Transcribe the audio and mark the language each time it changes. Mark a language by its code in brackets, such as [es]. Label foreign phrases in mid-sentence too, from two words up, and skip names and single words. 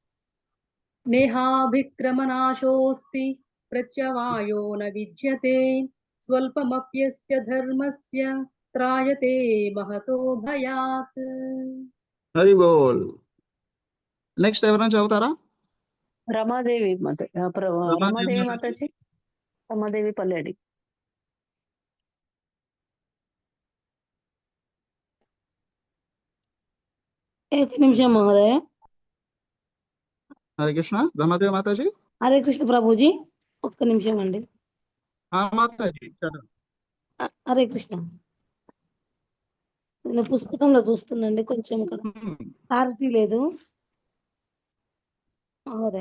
[sa] నేహాభిక్రమనాశోస్తి ప్రత్యవాయో న విద్యతే స్వల్పమప్యస్య ధర్మస్య త్రాయతే మహతో భయాత్. [te] హరి బోల్. నెక్స్ట్ ఎవరైనా చదువుతారా? రమాదేవి రమాదేవి మాతాజీ, రమాదేవి పల్లెడి. [sa] एक निमिषं महोदय. [te] హరే కృష్ణ. రమాదేవి మాతాజీ. హరే కృష్ణ ప్రభుజీ, ఒక్క నిమిషం అండి. మాతాజీ చదవండి. హరే కృష్ణ. నేను పుస్తకంలో చూస్తున్నాండి, కొంచెం ఇక్కడ క్లారిటీ లేదు మహోదయ.